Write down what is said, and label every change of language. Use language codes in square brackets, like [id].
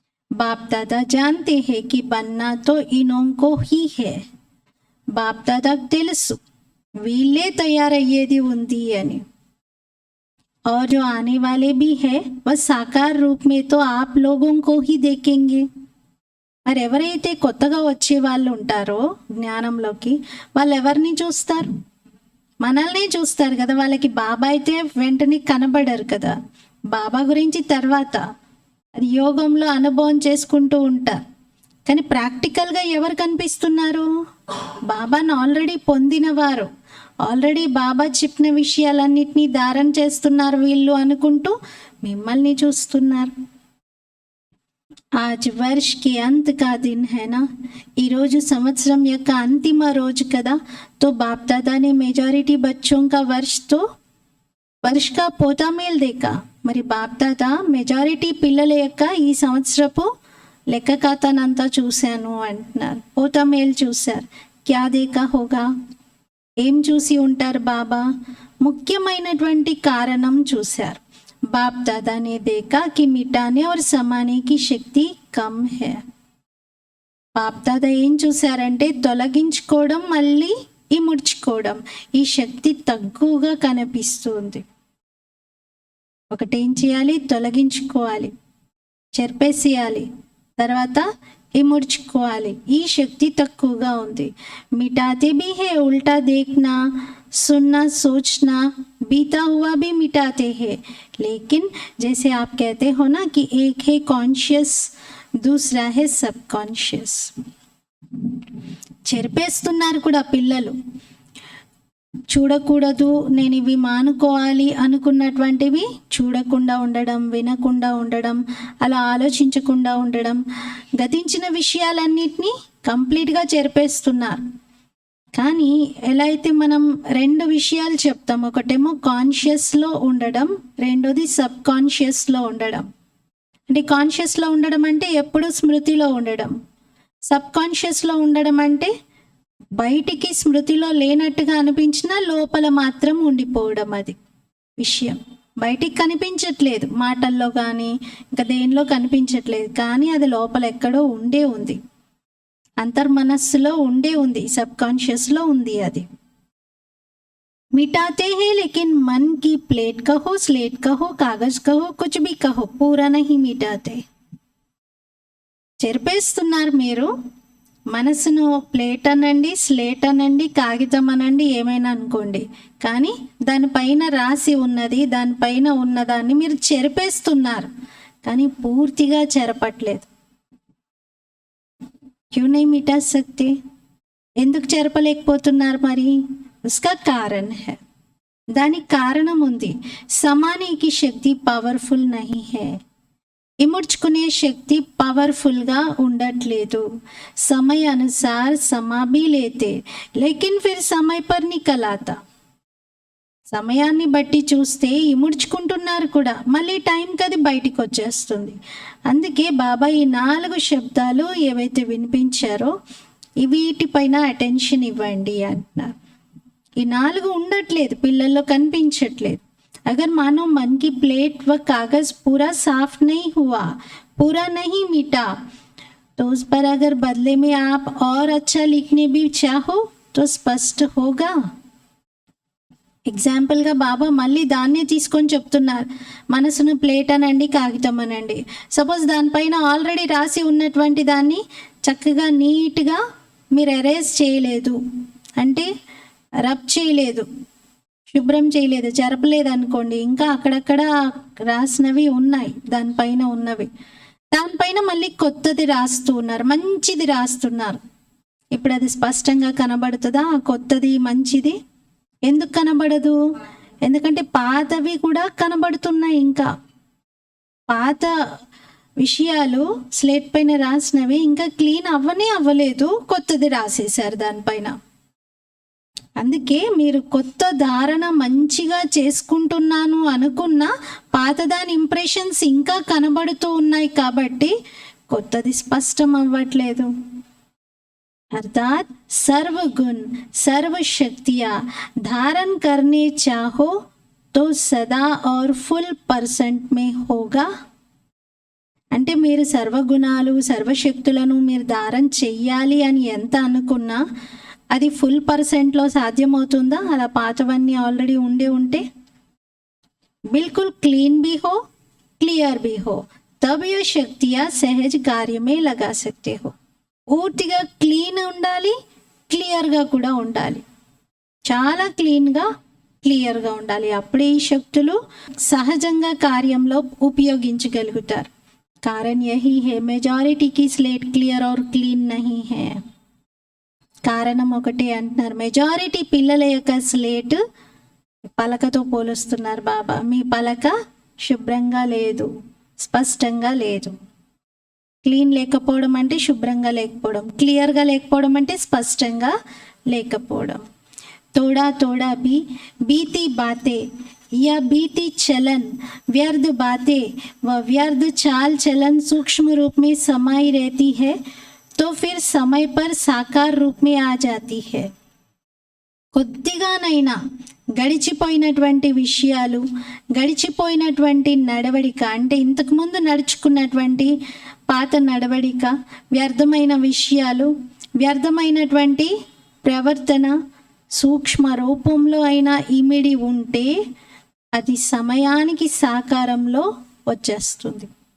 [hi] బాప్ దాదా జాన్తే హై కి బన్నా తో ఇనోంకో హీ హై. [te] బాప్ దాదాకు తెలుసు వీళ్ళే తయారయ్యేది ఉంది అని. [hi] और जो आने वाले भी है वह साकार रूप में तो आप लोगों को ही देखेंगे. [te] మరి ఎవరైతే కొత్తగా వచ్చే వాళ్ళు ఉంటారో జ్ఞానంలోకి, వాళ్ళు ఎవరిని చూస్తారు? మనల్ని చూస్తారు కదా. వాళ్ళకి బాబా అయితే వెంటనే కనబడరు కదా. బాబా గురించి తర్వాత అది యోగంలో అనుభవం చేసుకుంటూ ఉంటారు. కానీ ప్రాక్టికల్గా ఎవరు కనిపిస్తున్నారు? బాబాను ఆల్రెడీ పొందినవారు, ఆల్రెడీ బాబా చెప్పిన విషయాలన్నిటినీ ధారణ చేస్తున్నారు వీళ్ళు అనుకుంటూ మిమ్మల్ని చూస్తున్నారు. [hi] आज वर्ष के अंत का दिन है ना, [te] ఈరోజు సంవత్సరం యొక్క అంతిమ రోజు కదా. [hi] तो बाप दादा ने मेजॉरिटी बच्चों का वर्ष का పోతా మేల్ దేకా. [te] మరి బాప్ దాదా మెజారిటీ పిల్లల యొక్క ఈ సంవత్సరపు లెక్క ఖాతానంతా చూశాను అంటున్నారు. పోతా మేల్ చూశారు. [hi] క్యా దేకా హోగా, [te] ఏం చూసి ఉంటారు బాబా? ముఖ్యమైనటువంటి కారణం చూశారు. [hi] बाप दादा ने देखा कि मिटाने और समाने की शक्ति कम है. [te] బాప్ దాదా ఏం చూశారంటే తొలగించుకోవడం మళ్ళీ ఇముడ్చుకోవడం ఈ శక్తి తక్కువగా కనిపిస్తుంది. ఒకటేం చేయాలి? తొలగించుకోవాలి, చెరిపేసేయాలి, తర్వాత ఇముడ్చుకోవాలి. ఈ శక్తి తక్కువగా ఉంది. [hi] మిటాతే भी है, उल्टा देखना, सुनना, सोचना, बीता हुआ भी मिटाते हैं. लेकिन जैसे आप कहते हो ना कि एक है कॉन्शियस, दूसरा है सब कॉन्शियस. [te] చెరిపేస్తున్నారు కూడా పిల్లలు. చూడకూడదు, నేను ఇవి మానుకోవాలి అనుకున్నటువంటివి చూడకుండా ఉండడం, వినకుండా ఉండడం, అలా ఆలోచించకుండా ఉండడం, గతించిన విషయాలన్నిటినీ కంప్లీట్గా చెరిపేస్తున్నారు. కానీ ఎలా అయితే మనం రెండు విషయాలు చెప్తాం, ఒకటేమో కాన్షియస్లో ఉండడం, రెండోది సబ్ కాన్షియస్లో ఉండడం. అంటే కాన్షియస్లో ఉండడం అంటే ఎప్పుడు స్మృతిలో ఉండడం, సబ్ కాన్షియస్లో ఉండడం అంటే బయటికి స్మృతిలో లేనట్టుగా అనిపించినా లోపల మాత్రం ఉండిపోవడం. అది విషయం బయటికి కనిపించట్లేదు, మాటల్లో కానీ ఇంకా దేనిలో కనిపించట్లేదు, కానీ అది లోపల ఎక్కడో ఉండే ఉంది, అంతర్మనస్సులో ఉండే ఉంది, సబ్ కాన్షియస్లో ఉంది. అది [hi] मिटाते हैं लेकिन मन की प्लेट कहो, स्लेट कहो, कागज कहो, कुछ भी कहो, पूरा नहीं मिटाते. [te] చెరిపేస్తున్నారు మీరు. మనసును ప్లేట్ అనండి, స్లేట్ అనండి, కాగితం అనండి, ఏమైనా అనుకోండి, కానీ దానిపైన రాసి ఉన్నది, దానిపైన ఉన్నదాన్ని మీరు చెరిపేస్తున్నారు, కానీ పూర్తిగా చెరపట్లేదు. [hi] క్యూ నహీ మిటా సక్తే, [te] ఎందుకు చెరపలేకపోతున్నారు? మరి [hi] उसका कारण है, [te] దానికి కారణం ఉంది. [hi] సమానేకి శక్తి పవర్ఫుల్ నహీ హై, [te] ఇముడ్చుకునే శక్తి పవర్ఫుల్గా ఉండట్లేదు. [hi] समय अनुसार समा भी लेते लेकिन फिर समय पर निकल आता. [te] సమయాన్ని బట్టి చూస్తే ఇముడ్చుకుంటున్నారు కూడా, మళ్ళీ టైంకి అది బయటికి వచ్చేస్తుంది. అందుకే బాబా ఈ 4 శబ్దాలు ఏవైతే వినిపించారో వీటిపైన అటెన్షన్ ఇవ్వండి అంటున్నారు. ఈ 4 ఉండట్లేదు, పిల్లల్లో కనిపించట్లేదు. [hi] अगर मानो मन की प्लेट व कागज पूरा साफ नहीं हुआ, पूरा नहीं मिटा, तो उस पर अगर बदले में आप और अच्छा लिखने भी चाहो तो स्पष्ट होगा. [te] ఎగ్జాంపుల్గా బాబా మళ్ళీ దాన్నే తీసుకొని చెప్తున్నారు. మనసును ప్లేట్ అనండి, కాగితం అనండి. సపోజ్ దానిపైన ఆల్రెడీ రాసి ఉన్నటువంటి దాన్ని చక్కగా నీట్గా మీరు ఎరేజ్ చేయలేదు అంటే, రబ్ చేయలేదు, శుభ్రం చేయలేదు, చెరపలేదు అనుకోండి, ఇంకా అక్కడక్కడ రాసినవి ఉన్నాయి, దానిపైన ఉన్నవి, దానిపైన మళ్ళీ కొత్తది రాస్తూ ఉన్నారు, మంచిది రాస్తున్నారు. ఇప్పుడు అది స్పష్టంగా కనబడుతుందా? కొత్తది మంచిది ఎందుకు కనబడదు? ఎందుకంటే పాతవి కూడా కనబడుతున్నాయి. ఇంకా పాత విషయాలు స్లేట్ పైన రాసినవి ఇంకా క్లీన్ అవ్వలేదు, కొత్తది రాసేశారు దానిపైన. అందుకే మీరు కొత్త ధారణ మంచిగా చేసుకుంటున్నాను అనుకున్న పాతదాని ఇంప్రెషన్స్ ఇంకా కనబడుతూ ఉన్నాయి కాబట్టి కొత్తది స్పష్టం అవ్వట్లేదు. [hi] अर्थात सर्व गुण सर्व शक्तियाँ धारण करने चाहो तो सदा और फुल परसेंट में होगा. [te] అంటే మీరు సర్వగుణాలు సర్వశక్తులను మీరు ధారణ చెయ్యాలి అని ఎంత అనుకున్నా అది ఫుల్ పర్సెంట్లో సాధ్యమవుతుందా? అలా పాతవన్నీ ఆల్రెడీ ఉంటే [hi] బిల్కుల్ క్లీన్ भी हो, क्लियर भी हो, तब ये शक्तियाँ सहज कार्य में लगा सकते हो. [te] పూర్తిగా క్లీన్ ఉండాలి, క్లియర్గా కూడా ఉండాలి, చాలా క్లీన్గా క్లియర్గా ఉండాలి. అప్పుడే ఈ శక్తులు సహజంగా కార్యంలో ఉపయోగించగలుగుతారు. [hi] कारण यही है मेजॉरिटी की स्लेट क्लियर और क्लीन नहीं है. [te] కారణం ఒకటే అంటున్నారు, మెజారిటీ పిల్లల యొక్క స్లేట్ పలకతో పోలుస్తున్నారు బాబా. మీ పలక శుభ్రంగా లేదు, స్పష్టంగా లేదు. క్లీన్ లేకపోవడం అంటే శుభ్రంగా లేకపోవడం, క్లియర్గా లేకపోవడం అంటే స్పష్టంగా లేకపోవడం. [hi] थोड़ा थोड़ा भी बीती बातें या बीती चलन, व्यर्थ बातें व व्यर्थ चाल चलन सूक्ष्म रूप में समाई रहती है तो फिर समय पर साकार रूप में आ जाती है. [te] కొద్దిగానైనా గడిచిపోయినటువంటి విషయాలు, గడిచిపోయినటువంటి నడవడిక అంటే ఇంతకుముందు నడుచుకున్నటువంటి పాత నడవడిక, వ్యర్థమైన విషయాలు, వ్యర్థమైనటువంటి ప్రవర్తన సూక్ష్మ రూపంలో అయినా ఇమిడి ఉంటే అది సమయానికి సాకారంలో వచ్చేస్తుంది.